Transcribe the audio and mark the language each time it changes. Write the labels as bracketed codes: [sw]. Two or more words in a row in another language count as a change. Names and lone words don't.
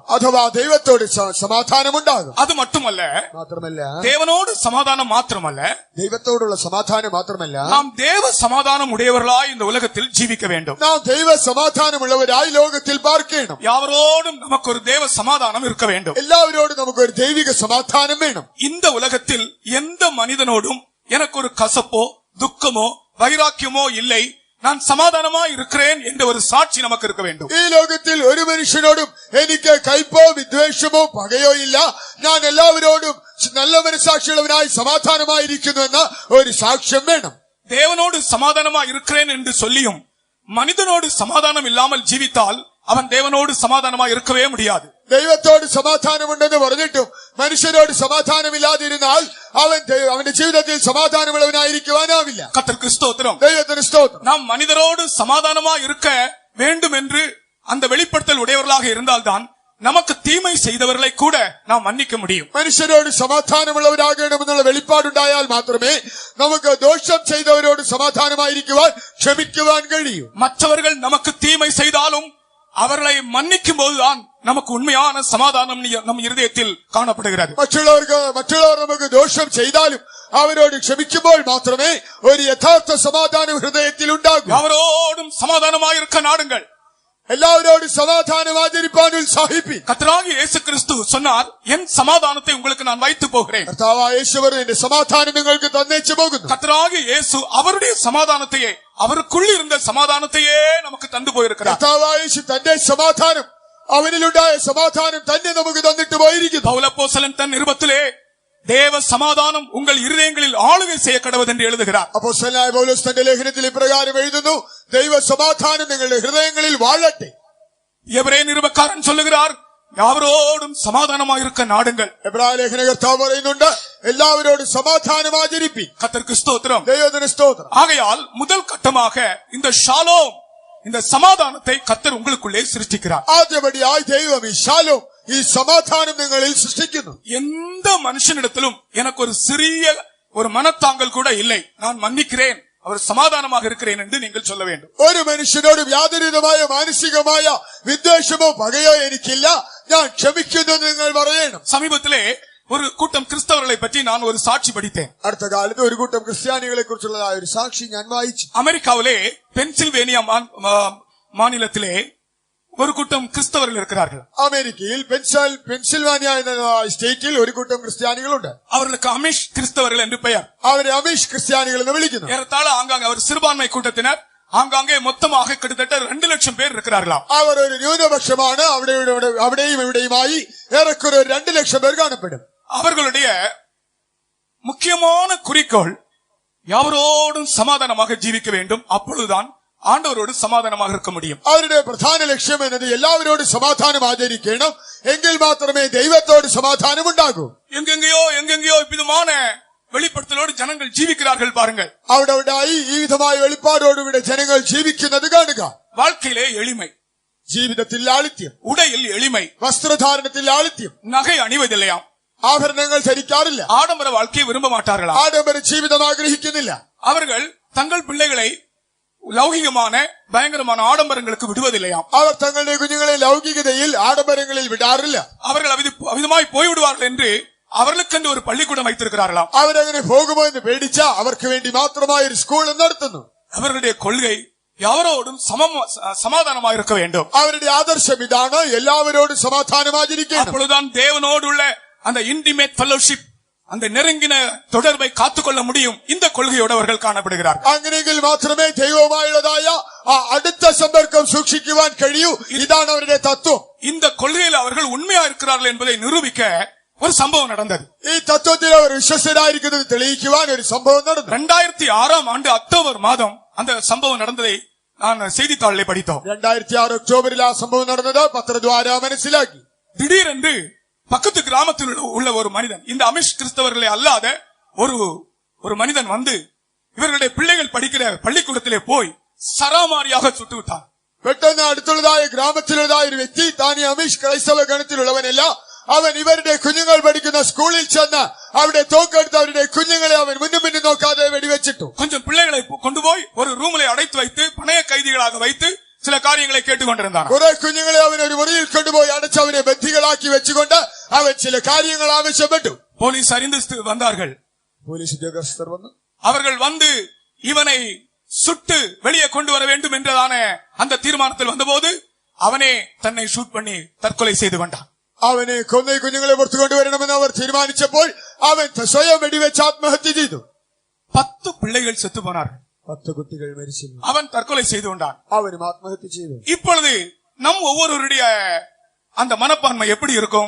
[ml] അഥവാ ദൈവത്തോട് സമാധാനം ഉണ്ടാകും. [ta] அது மட்டுமல்ல, [ml] മാത്രമല്ല [ta] தேவனோடு சமாதானம் மாத்திரமல்ல, [ml] ദൈവത്തോടുള്ള സമാധാനം മാത്രമല്ല, [ta] நாம் தேவ சமாதானம் உடையவர்களாய் இந்த உலகத்தில் ஜீவிக்க வேண்டும். [ml] നാം ദൈവ സമാധാനമുള്ളവരായി ലോകത്തിൽ പാർക്കണം. [ta] யாவரோடும் நமக்கு ஒரு தேவ சமாதானம் இருக்க வேண்டும். [ml] എല്ലാവരോടും നമുക്ക് ഒരു ദൈവിക സമാധാനം വേണം. [ta] இந்த உலகத்தில் எந்த மனிதனோடும் எனக்கு ஒரு கசப்போ துக்கமோ வைராக்கியமோ இல்லை, நான் சமாதானமா இருக்கிறேன் என்ற ஒரு சாட்சி நமக்கு இருக்க வேண்டும். [ml] ഈ ലോകത്തിൽ ഒരു മനുഷ്യനോടും എനിക്ക് കയ്പോ വിദ്വേഷമോ പകയോ ഇല്ല, ഞാൻ എല്ലാവരോടും നല്ല മനസാക്ഷിയുള്ളവനായി സമാധാനമായിരിക്കുന്നു എന്ന ഒരു സാക്ഷ്യം വേണം. [ta] தேவனோடு சமாதானமா இருக்கிறேன் என்று சொல்லியும் மனிதனோடு சமாதானம் இல்லாமல் ஜீவித்தால் அவன் தேவனோடு சமாதானமா இருக்கவே முடியாது. [ml] ദൈവത്തോട് സമാധാനമുണ്ടെന്ന് പറഞ്ഞിട്ടും മനുഷ്യരോട് സമാധാനമില്ലാതിരുന്നാൽ അവന്റെ ജീവിതത്തിൽ സമാധാനമുള്ളവനായിരിക്കുവാനാവില്ല. [ta] கர்த்தருக்கு ஸ்தோத்திரம். [ml] ദൈവത്തിന് സ്തോത്രം. [ta] நாம் மனிதரோடு சமாதானமா இருக்க வேண்டும் என்று அந்த வெளிப்படுத்தல் உடையவர்களாக இருந்தால்தான் நமக்கு தீமை செய்தவர்களை கூட நாம் மன்னிக்க முடியும். [ml] മനുഷ്യരോട് സമാധാനമുള്ളവരാകണമെന്നുള്ള വെളിപ്പാടുണ്ടായാൽ മാത്രമേ നമുക്ക് ദോഷം ചെയ്തവരോട് സമാധാനമായിരിക്കുവാൻ ക്ഷമിക്കുവാൻ കഴിയൂ. [ta] மற்றவர்கள் நமக்கு தீமை செய்தாலும் அவர்களை மன்னிக்கும் போதுதான் நமக்கு உண்மையான சமாதானம் நம் இருதயத்தில் காணப்படுகிறது. [ml] മറ്റുള്ളവർ നമുക്ക് ദോഷം ചെയ്താലും അവരോട് ക്ഷമിക്കുമ്പോൾ മാത്രമേ ഒരു യഥാർത്ഥ സമാധാനം ഹൃദയത്തിൽ ഉണ്ടാകൂ. [ta] அவரோடும் சமாதானமாயிருக்க நாடுங்கள். [ml] എല്ലാവരോടും സമാധാനം ആചരിപ്പാൻ ഉത്സാഹിപ്പിൻ. [ta] கர்த்தராகிய இயேசு கிறிஸ்து சொன்னார், என் சமாதானத்தை உங்களுக்கு நான் வைத்து போகிறேன். [ml] കർത്താവായ യേശു പറഞ്ഞു, എന്റെ സമാധാനം നിങ്ങൾക്ക് തന്നേച്ചു പോകുന്നു. [ta] கர்த்தராகிய இயேசு அவருடைய சமாதானத்தையே, அவருக்குள் இருந்த சமாதானத்தையே நமக்கு தந்து போயிருக்கிறார். [ml] കർത്താവായ യേശു തന്റെ സമാധാനം, അവനിലുണ്ടായ സമാധാനം തന്നെ നമുക്ക് തന്നിട്ട് പോയിരിക്കുന്നു. [ta] பவுலப்போஸ்தலன் தன் நிருபத்திலே தேவ சமாதானம் உங்கள் இருதயங்களில் ஆளுகை செய்ய கடவுது என்று எழுதுகிறார். [ml] അപ്പോസ്തലനായ പൗലോസ് തന്റെ ലേഖനത്തിൽ ഇപ്രകാരം എഴുതുന്നു, ദൈവ സമാധാനം നിങ്ങളുടെ ഹൃദയങ്ങളിൽ വാഴട്ടെ. [ta] எபிரேய நிருபக்காரன் சொல்லுகிறார், யாவரோடும் சமாதானமாயிருக்க நாடுங்கள். [ml] എബ്രായ ലേഖന കർത്താവ് പറയുന്നുണ്ട്, എല്ലാവരോടും സമാധാനം ആചരിപ്പിൻ. [ta] கர்த்தருக்கு ஸ்தோத்திரம். [ml] ദൈവത്തിന് സ്തോത്രം. [ta] ஆகையால் முதல் கட்டமாக இந்த ஷாலோம், இந்த சமாதானத்தை கர்த்தர் உங்களுக்குள்ளே சிருஷ்டிக்கிறார். [ml] ആദ്യപടിയായി ദൈവം ഈ ശാലോം, ഈ സമാധാനം നിങ്ങളിൽ സൃഷ്ടിക്കുന്നു. [ta] எந்த மனுஷனிடத்திலும் எனக்கு ஒரு சிறிய ஒரு மனத்தாங்கல் கூட இல்லை, நான் மன்னிக்கிறேன், அவர் சமாதானமாக இருக்கிறேன் என்று நீங்கள் சொல்ல வேண்டும். [ml] ഒരു മനുഷ്യനോട് യാതൊരുവിധമായ മാനസികമായ വിദ്വേഷമോ പകയോ എനിക്കില്ല, ഞാൻ ക്ഷമിക്കുന്നു എന്ന് നിങ്ങൾ പറയണം. [ta] சமீபத்திலே ஒரு கூட்டம் கிறிஸ்தவர்களை பற்றி நான் ஒரு சாட்சி படித்தேன். [ml] അടുത്ത കാലത്ത് ഒരു കൂട്ടം ക്രിസ്ത്യാനികളെ കുറിച്ചുള്ളതായ ഒരു സാക്ഷി ഞാൻ വായിച്ചു. [ta] அமெரிக்காவிலே பென்சில்வேனியா மாநிலத்திலே ஒரு கூட்டம் கிறிஸ்தவர்கள் இருக்கிறார்கள். [ml] അമേരിക്കയിൽ പെൻസിൽവാനിയ എന്ന സ്റ്റേറ്റിൽ ഒരു കൂട്ടം ക്രിസ്ത്യാനികളുണ്ട്. [ta] அவர்களுக்கு அமிஷ் கிறிஸ்தவர்கள் என்று பெயர். [ml] അവരെ അമീഷ് ക്രിസ്ത്യാനികൾ എന്ന് വിളിക്കുന്നു. [ta] ஏறத்தாழ ஆங்காங்கே அவர் சிறுபான்மை கூட்டத்தினர், ஆங்காங்கே மொத்தமாக கிட்டத்தட்ட 2 லட்சம் பேர் இருக்கிறார்களாம். [ml] അവർ ഒരു ന്യൂനപക്ഷമാണ്. അവിടെയും ഇവിടെയുമായി ഏറെക്കുറെ 2 ലക്ഷം പേർ കാണപ്പെടും. [ta] அவர்களுடைய முக்கியமான குறிக்கோள் யாவரோடும் சமாதானமாக ஜீவிக்க வேண்டும், அப்பொழுதுதான் ஆண்டவரோடு சமாதானமாக இருக்க முடியும். [ml] അവരുടെ പ്രധാന ലക്ഷ്യം എന്നത് എല്ലാവരോടും സമാധാനം ആചരിക്കണം, എങ്കിൽ മാത്രമേ ദൈവത്തോട് സമാധാനം ഉണ്ടാകൂ. [ta] எங்கெங்கயோ இவ்விதமான வெளிப்படுத்தலோடு ஜனங்கள் ஜீவிக்கிறார்கள் பாருங்கள். [ml] അവിടെയായി ഈ വിധമായ വെളിപ്പാടോടുകൂടെ ജനങ്ങൾ ജീവിക്കുന്നത് കാണുക. [ta] வாழ்க்கையிலே எளிமை, [ml] ജീവിതത്തിൽ ലാളിത്യം, [ta] உடையில் எளிமை, [ml] വസ്ത്രധാരണത്തിൽ ലാളിത്യം, [ta] நகை அணிவதில்லையாம், [ml] ആഭരണങ്ങൾ ധരിക്കാറില്ല, [ta] ஆடம்பர வாழ்க்கையை விரும்ப மாட்டார்களா, [ml] ആഡംബര ജീവിതം ആഗ്രഹിക്കുന്നില്ല. [ta] அவர்கள் தங்கள் பிள்ளைகளை ലൗകികமான பயங்கரமான ஆடம்பரங்களுக்கு விடுவதில்லையாம். [ml] അവർ തങ്ങളുടെ കുഞ്ഞുങ്ങളെ ലൗകികതയിൽ ആഡംബരങ്ങളിൽ വിടാറില്ല. [ta] அவர்கள் அவிதமாய் போய்விடுவார்கள் என்று அவர்களுக்கென்று ஒரு பள்ளிக்கூடம் வைத்திருக்கிறார்களாம். [ml] അവരങ്ങനെ പോകുമോ എന്ന് പേടിച്ച അവർക്ക് വേണ്ടി മാത്രമായ ഒരു സ്കൂൾ നടത്തുന്നു. [ta] அவர்களுடைய கொள்கை யாவரோடும் சமாதானமாக இருக்க வேண்டும். [ml] അവരുടെ ആദർശം ഇതാണ്, എല്ലാവരോടും സമാധാനം ആചരിക്കണം. [ta] அப்பொழுதுதான் தேவனோடு உள்ள அந்த [en] intimate fellowship, [ta] அந்த நெருங்கின தொடர்பை காத்துக்கொள்ள முடியும். இந்த கொள்கையோடு அவர்கள் காணப்படுகிறார்கள். [ml] അങ്ങനെയെങ്കിൽ മാത്രമേ ദൈവവുമായുള്ളതായ ആ അടുത്ത സമ്പർക്കം സൂക്ഷിക്കുവാൻ കഴിയൂ. ഇതാണ് അവരുടെ തത്വം. [ta] இந்த கொள்கையில் அவர்கள் உண்மையா இருக்கிறார்கள் என்பதை நிரூபிக்க ஒரு சம்பவம் நடந்தது. [ml] ഈ തത്വത്തിൽ അവർ വിശ്വസ്തരായിരിക്കുന്നത് തെളിയിക്കുവാൻ ഒരു സംഭവം നടന്നു. [ta] 2006 அக்டோபர் மாதம் அந்த சம்பவம் நடந்ததை நான் செய்தித்தாளிலே படித்தோம். [ml] 2006 ഒക്ടോബറിൽ ആ സംഭവം നടന്നത് പത്രദ്വാര മനസ്സിലാക്കി. [ta] திடீரென்று பக்கத்து கிராமத்தில் உள்ள ஒரு மனிதன், இந்த அமிஷ் கிறிஸ்தவர்களை அல்லாத ஒரு மனிதன் வந்து இவர்களுடைய பிள்ளைகள் படிக்கிற பள்ளிக்கூடத்திலே போய் சராமாரியாக சுட்டு விட்டான். [ml] പെട്ടെന്ന് അടുത്തുള്ളതായ ഗ്രാമത്തിലുള്ളതായ ഒരു വ്യക്തി താൻ ഈ അമിഷ് ക്രൈസ്തവ ഗണത്തിലുള്ളവനല്ല, അവൻ ഇവരുടെ കുഞ്ഞുങ്ങൾ പഠിക്കുന്ന സ്കൂളിൽ ചെന്ന് അവിടെ തോക്കെടുത്ത് അവരുടെ കുഞ്ഞുങ്ങളെ അവൻ മുന്നും പിന്നും നോക്കാതെ വെടിവെച്ചിട്ടു. [ta] கொஞ்சம் பிள்ளைகளை கொண்டு போய் ஒரு ரூமிலே அடைத்து வைத்து பணைய கைதிகளாக வைத்து சில காரியங்களை கேட்டுக்கொண்டிருந்தான். [ml] കുറെ കുഞ്ഞുങ്ങളെ അവൻ ഒരു മുറിയിൽ കൊണ്ടുപോയി അടച്ച് അവരെ ബന്ധികളാക്കി വെച്ചുകൊണ്ട് അവൻ ചില കാര്യങ്ങൾ ആവശ്യപ്പെട്ടു. [ta] போலீஸ் அறிந்து வந்தார்கள். [ml] പോലീസ് ഉദ്യോഗസ്ഥർ വന്നു. [ta] அவர்கள் வந்து இவனை சுட்டு வெளியே கொண்டு வர வேண்டும் என்றதான அந்த தீர்மானத்தில் வந்தபோது அவனே தன்னை ஷூட் பண்ணி தற்கொலை செய்து கொண்டான். [ml] അവനെ കൊന്ന കുഞ്ഞുങ്ങളെ പുറത്തു കൊണ്ടുവരണമെന്ന് അവർ തീരുമാനിച്ചപ്പോൾ അവൻ സ്വയം വെടിവെച്ച് ആത്മഹത്യ ചെയ്തു. [ta] 10 பிள்ளைகள் செத்து போனார்கள். [ml] 10 കുട്ടികൾ മരിച്ചു. [ta] அவன் தற்கொலை செய்து கொண்டான். [ml] അവനും ആത്മഹത്യ ചെയ്തു. [ta] இப்பொழுது நம் ஒவ்வொருவருடைய அந்த மனப்பான்மை எப்படி இருக்கும்?